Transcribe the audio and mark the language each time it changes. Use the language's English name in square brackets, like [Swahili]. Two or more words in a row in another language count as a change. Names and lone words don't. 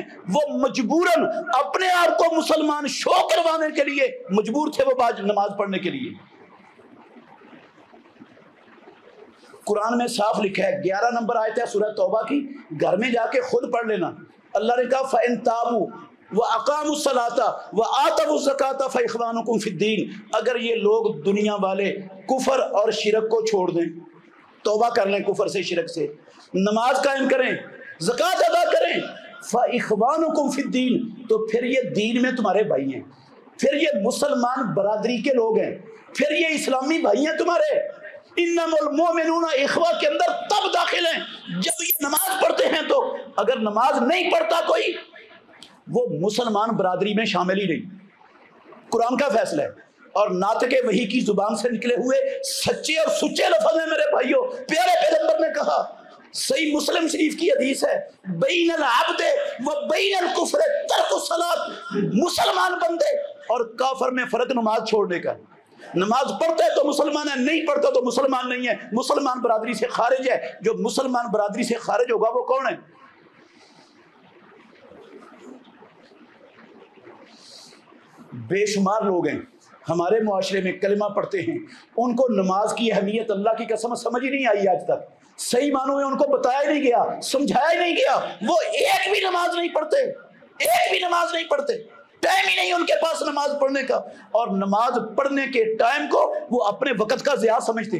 [Urdu] وہ مجبوراً اپنے آپ کو مسلمان شو کروانے کے لیے مجبور تھے وہ نماز پڑھنے کے لیے मजबूर थे वो नमाज पढ़ने के लिए। قرآن میں صاف لکھا ہے، 11 نمبر آیت ہے سورہ توبہ کی، گھر میں جا کے خود پڑھ لینا. اللہ نے کہا [Arabic] فإن تابوا وأقاموا الصلاة وآتوا الزكاة فإخوانكم في الدين, [Urdu] اگر یہ لوگ دنیا والے کفر اور شرک کو چھوڑ دیں، توبہ کر لیں کفر سے شرک سے، نماز قائم کریں، زکات ادا کریں, [Arabic] فإخوانكم في الدين, [Urdu] تو پھر یہ دین میں تمہارے بھائی ہیں، پھر یہ مسلمان برادری کے لوگ ہیں، پھر یہ اسلامی بھائی ہیں تمہارے. [Arabic] إنما المؤمنون إخوة [Urdu] کے اندر تب داخل ہیں جب یہ نماز پڑھتے ہیں، تو اگر نماز نہیں پڑھتا کوئی وہ مسلمان برادری میں شامل ہی نہیں. قرآن کا فیصلہ ہے اور ناطقِ وحی کی زبان سے نکلے ہوئے سچے اور سُچے لفظ ہیں میرے بھائیوں. پیارے پیغمبر نے کہا، صحیح مسلم شریف کی حدیث ہے, [Arabic] بين العبد وبين الكفر ترك الصلاة, [Urdu] مسلمان بندے اور کافر میں فرق نماز چھوڑنے کا. نماز پڑھتا ہے تو مسلمان ہے، نہیں پڑھتا تو مسلمان نہیں ہے، مسلمان برادری سے خارج ہے. جو مسلمان برادری سے خارج ہوگا وہ کون ہے؟ بے شمار لوگ ہیں ہمارے معاشرے میں کلمہ پڑھتے ہیں، ان کو نماز کی اہمیت اللہ کی قسم سمجھ ہی نہیں آئی آج تک، صحیح معنوں میں ان کو بتایا نہیں گیا، سمجھایا ہی نہیں گیا، وہ ایک بھی نماز نہیں پڑھتے، ایک بھی نماز نہیں پڑھتے، ٹائم ہی نہیں ان کے پاس نماز پڑھنے کا، اور نماز پڑھنے کے ٹائم کو وہ اپنے وقت کا ضیاع سمجھتے.